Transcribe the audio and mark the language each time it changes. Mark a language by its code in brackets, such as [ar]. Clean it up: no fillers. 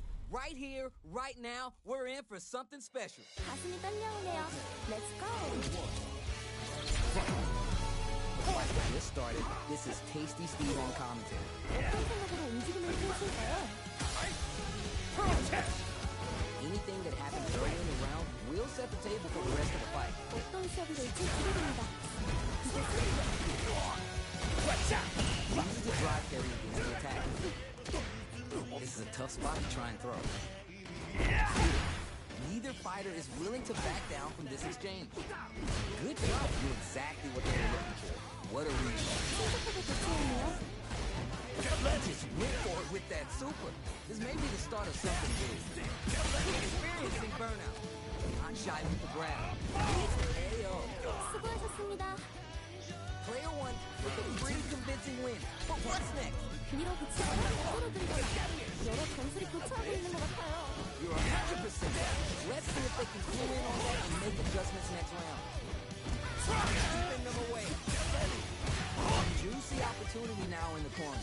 [en] Right here, right now, we're in for something special. [ko] 가슴이 떨려오네요. [en] Let's go. Get started. This is Tasty Steve on commentary. [ko] 어떤 생각으로 움직임을 펼칠까요? [en] Anything that happens early in the round will set the table for the rest of the fight. [ko] 어떤 시합이 될지 기대됩니다. [en] Uses the drive carry against the attack. This is a tough spot to try and throw. Neither fighter is willing to back down from this exchange. Good job. Knew exactly what they were looking for. What a read. [ko] 신속하게 대처했네요. [en] Just went for it with that super. This may be the start of something big. Experiencing burnout. Not shy with the grab. KO. [ko] 수고하셨습니다. [en] Player one with a pretty convincing win. But what's next? [ko] 밀어붙이고 서로 들고 여러 전술이 교차하고 있는 것 같아요. [en] You're 100% right. Let's see if they can clue in on that and make adjustments next round. Keeping them away. Juicy opportunity now in the corner.